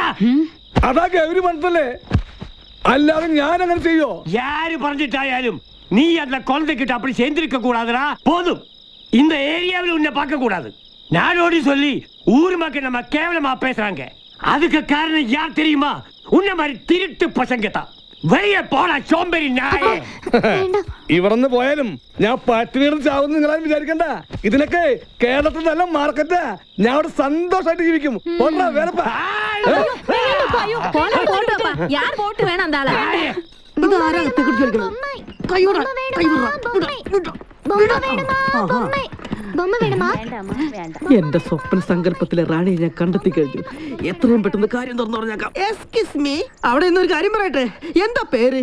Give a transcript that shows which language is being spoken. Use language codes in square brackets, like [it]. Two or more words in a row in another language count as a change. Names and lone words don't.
[ml] അതാ ഗൗരി പറഞ്ഞല്ലേ, അല്ലാതെ ഞാൻ അങ്ങനെ ചെയ്യോ? [ta] யாரு பறந்துட்டாயாலும் நீ அந்த குழந்தைகிட்ட அப்படி சேர்ந்திருக்க கூடாதுடா. போதும், இந்த ஏரியாவில் உன்னை பார்க்க கூடாது. நாடோடி சொல்லி ஊர் மக்கள் நம்ம கேவலமா பேசுறாங்க. அதுக்கு காரணம் யார் தெரியுமா? உன்ன மாதிரி திருட்டு பசங்க தான். வெளியே போடா சோம்பேறி നായേ. [ml] ഇവിടുന്ന് പോയാലും ഞാൻ പട്ടിണി ചാവുന്ന നിങ്ങളാരും വിചാരിക്കണ്ട. ഇതിനൊക്കെ കേരളത്തിൽ നല്ല മാർക്കറ്റാ. ഞാൻ അവിടെ സന്തോഷമായിട്ട് ജീവിക്കും. [ta] யார் போட்டு வேணாம் அந்த ஆளை. [ml] എന്റെ സ്വപ്ന സങ്കല്പത്തിലെ റാണിയെ ഞാൻ കണ്ടെത്തി കഴിഞ്ഞു. എത്രയും പെട്ടെന്ന് കാര്യം തുറന്നു പറഞ്ഞേക്കാം. [en] excuse me, [ml] അവിടെ ഇന്നൊരു കാര്യം പറയട്ടെ. എന്താ പേര്?